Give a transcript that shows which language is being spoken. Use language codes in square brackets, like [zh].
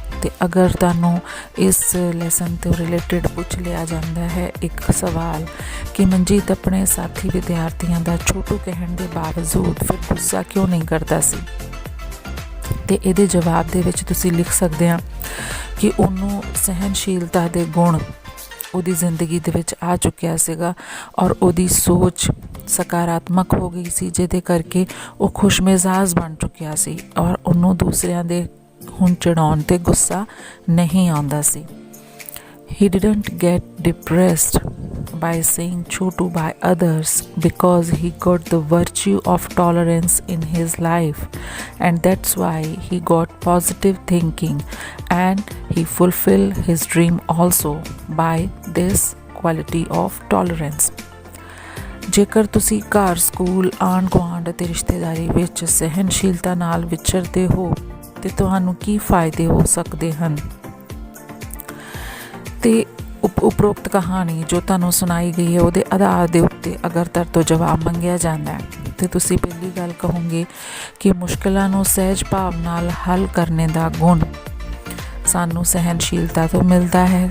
[pa] ਅਤੇ ਅਗਰ ਤੁਹਾਨੂੰ ਇਸ ਲੈਸਨ ਤੋਂ ਰਿਲੇਟਿਡ ਪੁੱਛ ਲਿਆ ਜਾਂਦਾ ਹੈ ਇੱਕ ਸਵਾਲ ਕਿ ਮਨਜੀਤ ਆਪਣੇ ਸਾਥੀ ਵਿਦਿਆਰਥੀਆਂ ਦਾ ਛੋਟੂ ਕਹਿਣ ਦੇ ਬਾਵਜੂਦ ਫਿਰ ਗੁੱਸਾ ਕਿਉਂ ਨਹੀਂ ਕਰਦਾ ਸੀ, ਅਤੇ ਇਹਦੇ ਜਵਾਬ ਦੇ ਵਿੱਚ ਤੁਸੀਂ ਲਿਖ ਸਕਦੇ ਹਾਂ ਕਿ ਉਹਨੂੰ ਸਹਿਨਸ਼ੀਲਤਾ ਦੇ ਗੁਣ ਉਹਦੀ ਜ਼ਿੰਦਗੀ ਦੇ ਵਿੱਚ ਆ ਚੁੱਕਿਆ ਸੀਗਾ ਔਰ ਉਹਦੀ ਸੋਚ ਸਕਾਰਾਤਮਕ ਹੋ ਗਈ ਸੀ, ਜਿਹਦੇ ਕਰਕੇ ਉਹ ਖੁਸ਼ਮਿਜ਼ਾਜ ਬਣ ਚੁੱਕਿਆ ਸੀ ਔਰ ਉਹਨੂੰ ਦੂਸਰਿਆਂ ਦੇ ਹੁਣ ਚੜਾਉਣ 'ਤੇ ਗੁੱਸਾ ਨਹੀਂ ਆਉਂਦਾ ਸੀ। [en] He didn't get depressed by saying chotu by others because he got the virtue of tolerance in his life, and that's why he got positive thinking and he fulfilled his dream also by this quality of tolerance। [pa] ਜੇਕਰ ਤੁਸੀਂ ਘਰ, school, ਆਂਢ ਗੁਆਂਢ ਅਤੇ ਰਿਸ਼ਤੇਦਾਰੀ ਵਿੱਚ ਸਹਿਨਸ਼ੀਲਤਾ ਨਾਲ ਵਿਚਰਦੇ ਹੋ ਤੇ ਤੁਹਾਨੂੰ ਕੀ ਫਾਇਦੇ ਹੋ ਸਕਦੇ ਹਨ? ਤੇ ਉਪਰੋਕਤ ਕਹਾਣੀ ਜੋ ਤੁਹਾਨੂੰ ਸੁਣਾਈ ਗਈ ਹੈ ਉਹਦੇ ਆਧਾਰ ਦੇ ਉੱਤੇ ਅਗਰ ਤੁਹਾਡੇ ਤੋਂ ਜਵਾਬ ਮੰਗਿਆ ਜਾਂਦਾ ਹੈ ਤੇ ਤੁਸੀਂ ਪਹਿਲੀ ਗੱਲ ਕਹੋਗੇ ਕਿ ਮੁਸ਼ਕਿਲਾਂ ਨੂੰ ਸਹਿਜ ਭਾਵ ਨਾਲ ਹੱਲ ਕਰਨ ਦਾ ਗੁਣ ਸਾਨੂੰ ਸਹਿਨਸ਼ੀਲਤਾ ਤੋਂ ਮਿਲਦਾ ਹੈ।